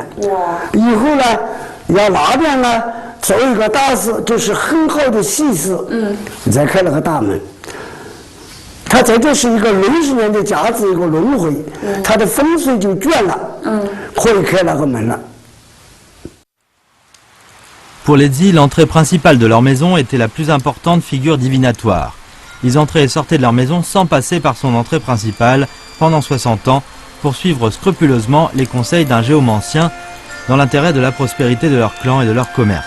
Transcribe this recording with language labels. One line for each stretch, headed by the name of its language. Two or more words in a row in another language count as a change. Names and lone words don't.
Chinese: 以后呢，要那边呢做一个大事，就是很好的喜事。再开了个大门。它这就是一个60年的价值，一个轮回，它的风水就卷了，可以开那个门了。
French: Pour les Dzi, l'entrée principale de leur maison était la plus importante figure divinatoire. Ils entraient et sortaient de leur maison sans passer par son entrée principale pendant 60 ans pour suivre scrupuleusement les conseils d'un géomancien dans l'intérêt de la prospérité de leur clan et de leur commerce.